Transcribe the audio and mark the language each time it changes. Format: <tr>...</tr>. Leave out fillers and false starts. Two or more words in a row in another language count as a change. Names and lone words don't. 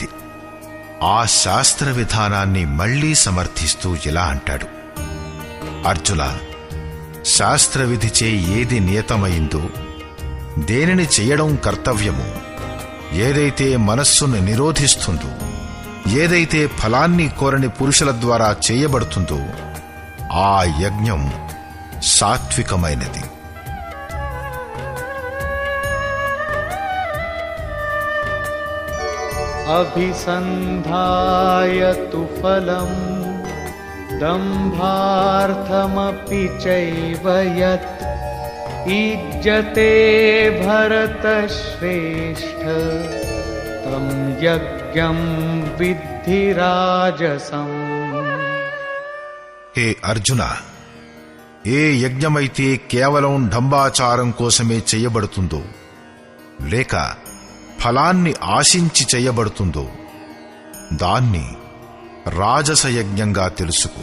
<te>ఆ శాస్త్ర విధానాన్ని మళ్లీ సమర్థిస్తూ ఇలా అంటాడు: అర్జున, శాస్త్ర విధిచే ఏది నియతమైందో, దేనిని చెయ్యడం కర్తవ్యమో, ఏదైతే మనస్సును నిరోధిస్తుందో, ఏదైతే ఫలాన్ని కోరని పురుషుల ద్వారా చేయబడుతుందో ఆ యజ్ఞం సాత్వికమైనది.</te> <sa>अभिसन्धाय तु फलम् दम्भार्थमपि चैव यत् ईज्यते भरतश्रेष्ठ तं यज्ञं विद्धि राजसम्।</sa> <te>హే అర్జున, ఏ యజ్ఞమైతే కేవలం డంబాచారం కోసమే చెయ్యబడుతుందో లేక ఫలాన్ని ఆశించి చెయ్యబడుతుందో దాన్ని రాజస యజ్ఞంగా తెలుసుకో.</te>